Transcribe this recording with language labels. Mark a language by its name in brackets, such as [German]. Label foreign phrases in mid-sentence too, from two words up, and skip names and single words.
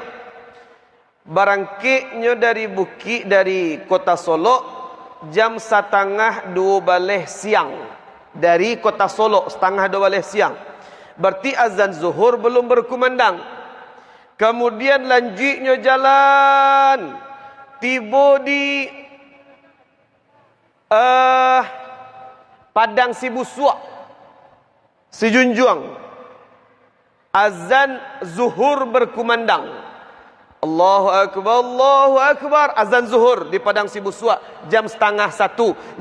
[Indonesian] Barangkitnya dari Bukit, dari kota Solo jam 1:30 2 siang. Dari kota Solo 1:30 2 siang. Berarti azan zuhur belum berkumandang. Kemudian lanjutnya jalan, tiba di Padang Sibusua, Sijunjuang. Azan zuhur berkumandang. [Arabic] Allahu Akbar, [Indonesian] azan zuhur di Padang Sibusua jam 12:30.